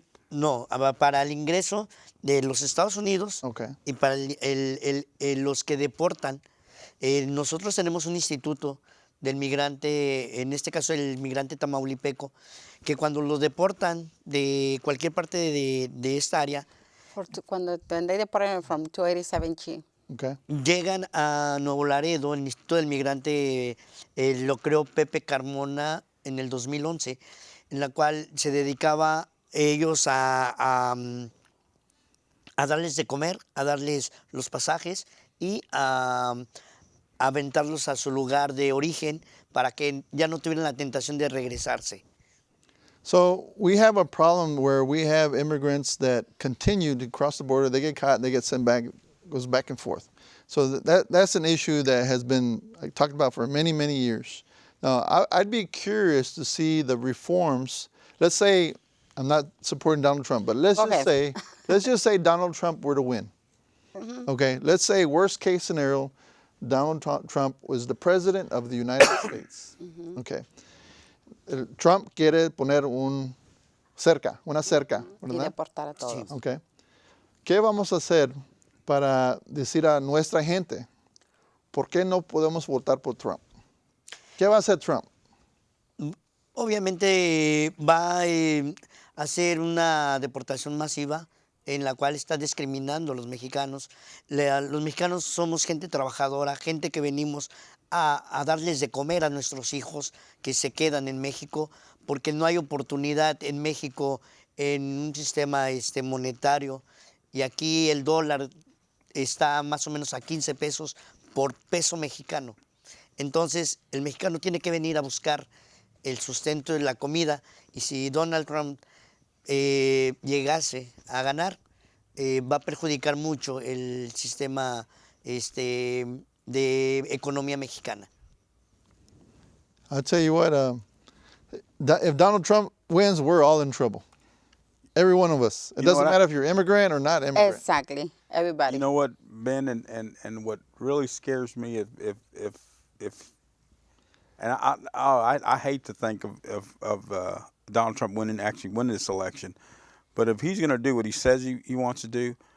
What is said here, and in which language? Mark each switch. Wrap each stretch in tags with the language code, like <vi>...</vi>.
<es>No, para el ingreso de los Estados Unidos</es> <en>Okay.</en> <es>y para los que deportan. Nosotros tenemos un instituto del migrante, en este caso el migrante tamaulipeco, que cuando los deportan de cualquier parte de esta área, Cuando</es> <en>they deported from 287G. Okay.</en> <es>llegan a Nuevo Laredo. El Instituto del Migrante lo creó Pepe Carmona en el 2011, en la cual se dedicaba ellos a darles de comer, a darles los pasajes y a aventarlos a su lugar de origen para que ya no tuvieran la tentación de regresarse.</es> <en>So we have a problem where we have immigrants that continue to cross the border. They get caught and they get sent back. Goes back and forth. So that's an issue that has been talked about for many, many years. Now, I'd be curious to see the reforms. Let's say, I'm not supporting Donald Trump, but let's just say Donald Trump were to win. Mm-hmm. Okay, let's say worst case scenario, Donald Trump was the president of the United States. Mm-hmm.</en> <es>Okay, Trump quiere poner una cerca, ¿verdad? Y deportar a todos. Okay, ¿qué vamos a hacer para decir a nuestra gente, ¿por qué no podemos votar por Trump? ¿Qué va a hacer Trump? Obviamente va a hacer una deportación masiva en la cual está discriminando a los mexicanos. Los mexicanos somos gente trabajadora, gente que venimos a darles de comer a nuestros hijos que se quedan en México, porque no hay oportunidad en México en un sistema monetario, y aquí el dólar está más o menos a 15 pesos por peso mexicano. Entonces, el mexicano tiene que venir a buscar el sustento de la comida, y si Donald Trump llegase a ganar, va a perjudicar mucho el sistema de economía mexicana.</es> <en>I'll tell you what, if Donald Trump wins, we're all in trouble. Every one of us. It doesn't matter if you're immigrant or not immigrant. Exactly, everybody. You know what, Ben, and what really scares me if and I hate to think of Donald Trump actually winning this election, but if he's going to do what he says he wants to do,</en>